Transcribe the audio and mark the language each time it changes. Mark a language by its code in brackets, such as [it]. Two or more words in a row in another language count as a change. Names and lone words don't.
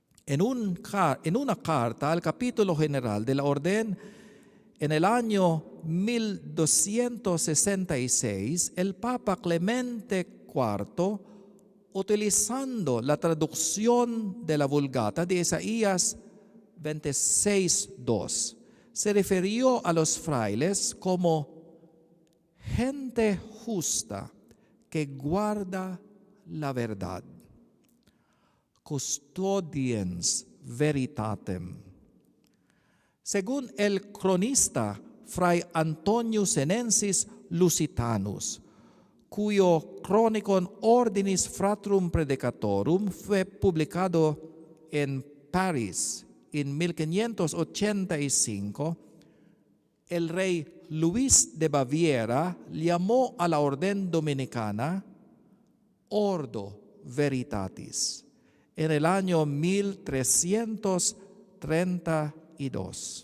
[es] En una carta al capítulo general de la Orden, en el año 1266, el Papa Clemente IV, utilizando la traducción de la Vulgata de Isaías 26:2, se refirió a los frailes como gente justa que guarda la verdad. [la] Custodiens veritatem. [es] Según el cronista Fray Antonio Senensis Lusitanus, cuyo Chronicon Ordinis Fratrum Predicatorum fue publicado en París en 1585, el rey Luis de Baviera llamó a la orden dominicana [la] Ordo Veritatis [es] en el año 1332.